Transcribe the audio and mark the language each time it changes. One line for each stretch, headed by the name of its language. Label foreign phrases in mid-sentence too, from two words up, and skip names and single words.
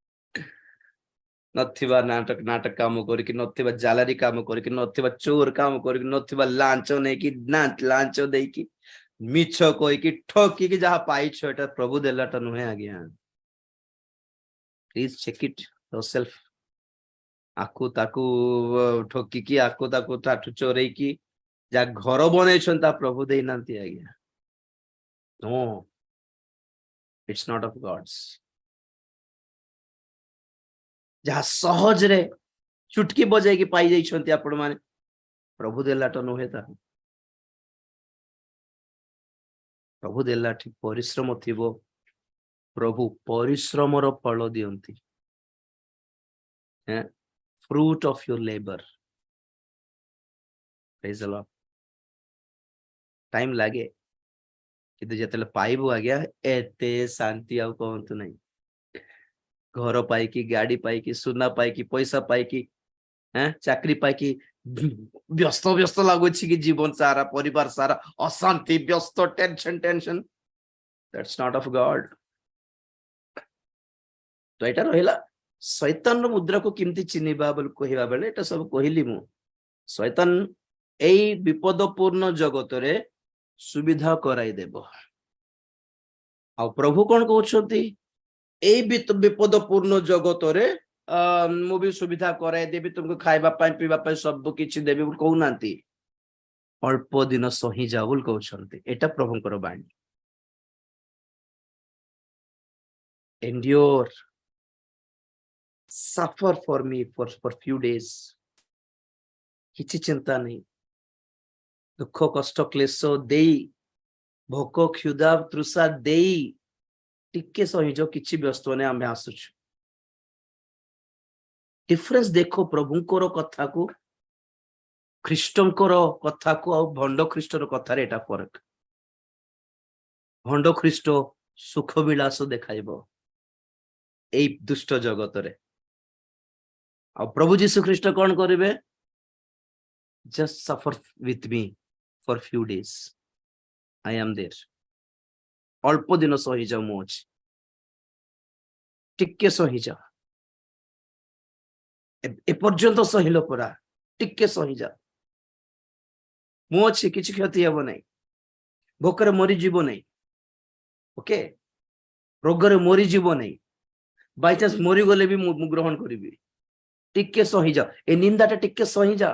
Odia: ନଥିବା ନାଟକ କାମ କରିକି, ନଥିବା ଜାଲାରୀ କାମ କରିକି, ନଥିବା ଚୋର କାମ କରିକି, ନଥିବା ଲାଞ୍ଚ ନେଇକି ଲାଞ୍ଚ ଦେଇକି, ମିଛ କହିକି, ଠକିକି ଯାହା ପାଇଛ ଏଟା ପ୍ରଭୁ ଦେଲାଟା ନୁହେଁ ଆଜ୍ଞା।
English: please check it yourself।
Odia: ଆକୁ ତାକୁ ଠକିକି, ଆକୁ ତାକୁ ତାଠୁ ଚୋରେଇକି ଯାହା ଘର ବନେଇଛନ୍ତି ତା ପ୍ରଭୁ ଦେଇନାହାନ୍ତି ଆଜ୍ଞା।
English: No, it's not of God's।
Odia: ଯାହା ସହଜରେ ଚୁଟକି ବଜେଇକି ପାଇ ଯାଇଛନ୍ତି ଆପଣ ମାନେ, ପ୍ରଭୁ ଦେଲାଟା ନୁହେଁ ତାହା। ପ୍ରଭୁ ଦେଲା ଠିକ ପରିଶ୍ରମ ଥିବ, ପ୍ରଭୁ ପରିଶ୍ରମର ଫଳ ଦିଅନ୍ତି।
English: fruit of your labor। praise the Lord।
Odia: ଟାଇମ ଲାଗେ, କିନ୍ତୁ ଯେତେବେଳେ ପାଇବୁ ଆଜ୍ଞା ଏତେ ଶାନ୍ତି ଆଉ କହନ୍ତୁ ନାହିଁ। ଘର ପାଇକି, ଗାଡି ପାଇକି, ସୁନା ପାଇକି, ପଇସା ପାଇକି, ଚାକିରି ପାଇକି ବ୍ୟସ୍ତ ବ୍ୟସ୍ତ ଲାଗୁଛି କି ଜୀବନ ସାରା, ପରିବାର ସାରା ଅଶାନ୍ତି, ବ୍ୟସ୍ତ, ଟେନସନ।
English: that's not of God।
Odia: ତ ଏଇଟା ରହିଲା ଶୈତାନର ମୁଦ୍ରାକୁ କେମିତି ଚିହ୍ନିବା ବୋଲି କହିବା ବେଳେ ଏଟା ସବୁ କହିଲି ମୁଁ। ଶୈତାନ ଏଇ ବିପଦପୂର୍ଣ୍ଣ ଜଗତରେ ସୁବିଧା କରାଇଦେବ। ଆଉ ପ୍ରଭୁ କଣ କହୁଛନ୍ତି, ଏଇ ବିପଦପୂର୍ଣ୍ଣ ଜଗତରେ ମୁଁ ବି ସୁବିଧା କରାଇଦେବି, ତୁମକୁ ଖାଇବା ପାଇଁ ପିଇବା ପାଇଁ ସବୁ କିଛି ଦେବି ବୋଲି କହୁନାହାନ୍ତି। ଅଳ୍ପ ଦିନ ସହିଯାଅ ବୋଲି କହୁଛନ୍ତି। ଏଟା ପ୍ରଭୁଙ୍କର ବାଣୀ।
English: endure, suffer for me for few days।
Odia: କିଛି ଚିନ୍ତା ନାହିଁ, ଦୁଃଖ କଷ୍ଟ କ୍ଲେଶ ଦେଇ, ଭୋକ କ୍ଷୁଧା ତୃଷା ଦେଇ ଟିକେ ସହିଯାଅ, କିଛି ବ୍ୟସ୍ତ ନାହିଁ, ଆମେ ଆସୁଛୁ। ଡିଫରେନ୍ସ ଦେଖ ପ୍ରଭୁଙ୍କର କଥାକୁ, ଖ୍ରୀଷ୍ଟଙ୍କର କଥାକୁ ଆଉ ଭଣ୍ଡ ଖ୍ରୀଷ୍ଟର କଥାରେ ଏଟା ଫରକ। ଭଣ୍ଡ ଖ୍ରୀଷ୍ଟ ସୁଖ ବିଳାସ ଦେଖାଇବ ଏଇ ଦୁଷ୍ଟ ଜଗତରେ, ଆଉ ପ୍ରଭୁ ଯୀଶୁ ଖ୍ରୀଷ୍ଟ କଣ କରିବେ,
English: just suffer with me for few days, I am there।
Odia: ଅଳ୍ପ ଦିନ ସହିଯାଅ, ମୁଁ ଅଛି, ଟିକେ ସହିଯାଅ, ଏପର୍ଯ୍ୟନ୍ତ ସହିଲ ପରା, ଟିକେ ସହିଯାଅ, ମୁଁ ଅଛି, କିଛି କ୍ଷତି ହେବ ନାହିଁ, ଭୋକରେ ମରିଯିବ ନାହିଁ, ଓକେ, ରୋଗରେ ମରିଯିବ ନାହିଁ, ବାଇଚାନ୍ସ ମରିଗଲେ ବି ମୁଁ ଗ୍ରହଣ କରିବି, ଟିକେ ସହିଯାଅ, ଏ ନିନ୍ଦାଟା ଟିକେ ସହିଯାଅ।